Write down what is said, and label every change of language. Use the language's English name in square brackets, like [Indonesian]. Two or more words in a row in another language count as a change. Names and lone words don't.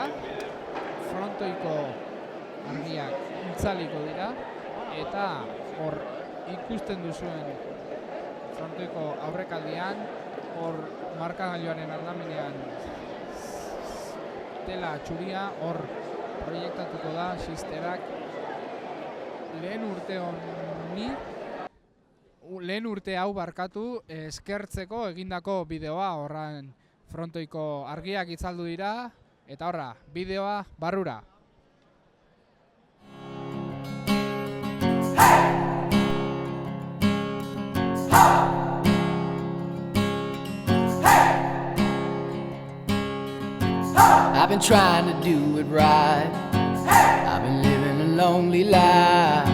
[Basque] Frontoiko argiak itzaliko dira eta hor ikusten duzuen frontoiko aurrekaldian hor markagailuaren aldamenean tela txuria hor proiektatuko da Xisterak lehen urte hau barkatu eskertzeko egindako bideoa. Horren frontoiko argiak itzaldu dira eta horra, bideoa barrura. [English] I've been trying to do it right. I've been living a lonely life.